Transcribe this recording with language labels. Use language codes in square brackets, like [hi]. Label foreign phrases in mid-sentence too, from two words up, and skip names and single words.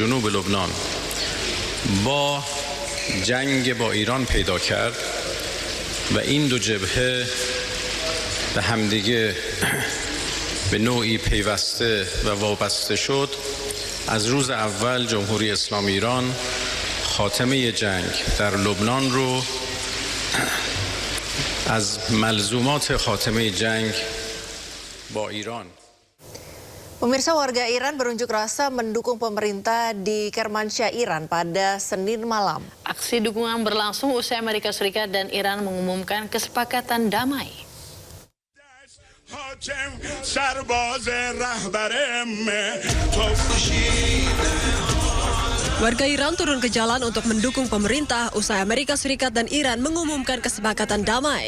[fa] جنوب لبنان با جنگ با ایران پیدا کرد و این دو جبهه به همدیگه به نوعی پیوسته و وابسته شد، از روز اول جمهوری اسلامی ایران خاتمه جنگ در لبنان رو از ملزومات خاتمه جنگ با ایران. [id] Pemirsa, warga Iran berunjuk rasa mendukung pemerintah di Kermansyah, Iran pada Senin malam. Aksi dukungan berlangsung usai Amerika Serikat dan Iran mengumumkan kesepakatan damai. Warga Iran turun ke jalan untuk mendukung pemerintah usai Amerika Serikat dan Iran mengumumkan kesepakatan damai.